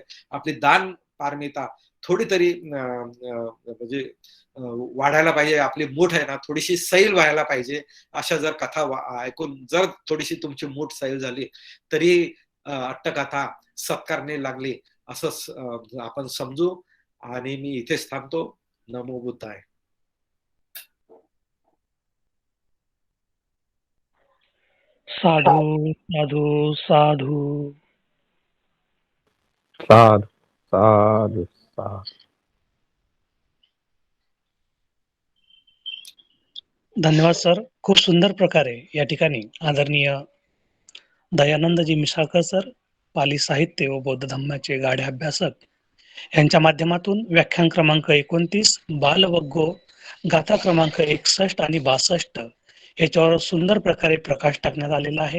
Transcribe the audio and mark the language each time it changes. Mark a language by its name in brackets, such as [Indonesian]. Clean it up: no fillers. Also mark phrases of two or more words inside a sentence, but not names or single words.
[Marathi] आपली दान पारमिता थोडी तरी म्हणजे वाढायला पाहिजे. आपली मूठ आहे ना थोडीशी सैल व्हायला पाहिजे. अशा जर कथा ऐकून जर थोडीशी तुमची मूठ सैल झाली तरी अट्टकथा सत्कारणे लागली असं आपण समजू. आणि मी इथेच थांबतो. [Pali] नमो बुद्धाय. साधू साधू साधू. साधु साधु साधु. [Marathi] धन्यवाद सर. खूप सुंदर प्रकारे या ठिकाणी आदरणीय दयानंदजी मिसाळकर सर, पाली साहित्य व बौद्ध धम्माचे गाढे अभ्यासक यांच्या माध्यमातून व्याख्यान क्रमांक 29 बालवग्गो गाथा क्रमांक 61 आणि 62 याच्यावर सुंदर प्रकारे प्रकाश टाकण्यात आलेला आहे.